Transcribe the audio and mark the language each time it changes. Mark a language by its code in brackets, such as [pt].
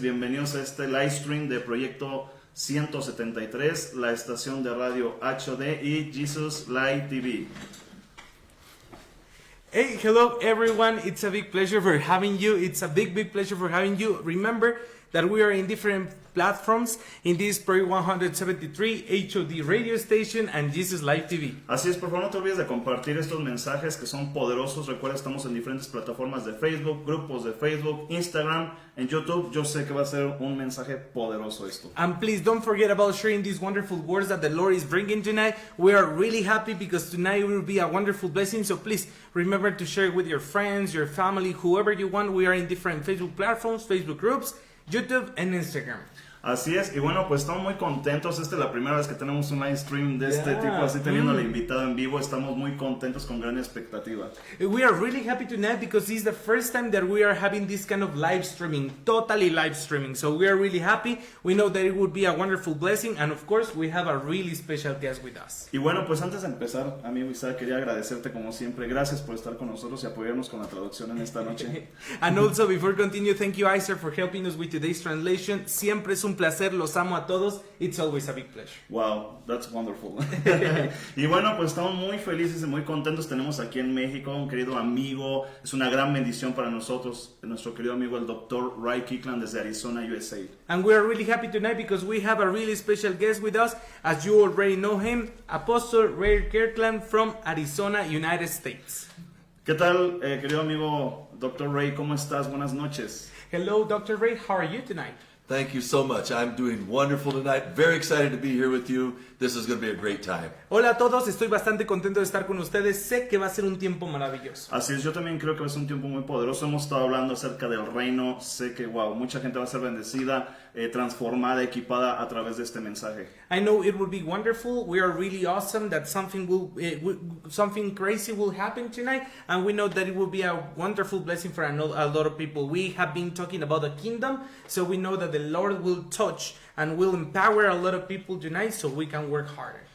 [es] Bienvenidos a este live stream de Proyecto 173, la estación de radio HD y Jesus Live TV. [en] Hey, hello everyone. It's a big pleasure for having you. It's a big pleasure for having you. Remember that we are in different platforms in this Project 173 HOD radio station and Jesus Live TV. [es] Así es, por favor no te olvides de compartir estos mensajes que son poderosos. Recuerda, estamos en diferentes plataformas de Facebook, grupos de Facebook, Instagram, en YouTube. Yo sé que va a ser un mensaje poderoso esto. [en] And please don't forget about sharing these wonderful words that the Lord is bringing tonight. We are really happy because tonight will be a wonderful blessing. So please remember to share it with your friends, your family, whoever you want. We are in different Facebook platforms, Facebook groups, YouTube and Instagram. [es] Así es, y bueno, pues estamos muy contentos. Esta es la primera vez que tenemos un live stream de este tipo, así teniendo al invitado en vivo. Estamos muy contentos, con gran expectativa. [en] We are really happy tonight because this is the first time that we are having this kind of live streaming, totally live streaming. So we are really happy. We know that it would be a wonderful blessing, and of course we have a really special guest with us. [es] Y bueno, pues antes de empezar, amigo Isaac, quería agradecerte como siempre. Gracias por estar con nosotros y apoyarnos con la traducción en esta noche. [en] And also, before continue, thank you, Isaac, for helping us with today's translation. [es] Siempre es un placer, los amo a todos. [en] It's always a big pleasure. Wow, that's wonderful. [es] Y bueno, pues estamos muy felices y muy contentos. Tenemos aquí en México un querido amigo. Es una gran bendición para nosotros, nuestro querido amigo el Dr. Ray Kirkland desde Arizona, USA. [en] And we are really happy tonight because we have a really special guest with us. As you already know him, Apostle Ray Kirkland from Arizona, United States. [es] ¿Qué tal, querido amigo Dr. Ray? ¿Cómo estás? Buenas noches. [en] Hello, Dr. Ray. How are you tonight? Thank you so much. I'm doing wonderful tonight. Very excited to be here with you. This is going to be a great time. [es] Hola a todos, estoy bastante contento de estar con ustedes. Sé que va a ser un tiempo maravilloso. Así es, yo también creo que va a ser un tiempo muy poderoso. Hemos estado hablando acerca del reino. Sé que, wow, mucha gente va a ser bendecida, transformada, equipada a través de este mensaje. [en] I know it will be wonderful. We are really awesome that something crazy will happen tonight, and we know that it will be a wonderful blessing for a lot of people. We have been talking about the kingdom, so we know that the Lord will touch and will empower a lot of people tonight so we can work harder.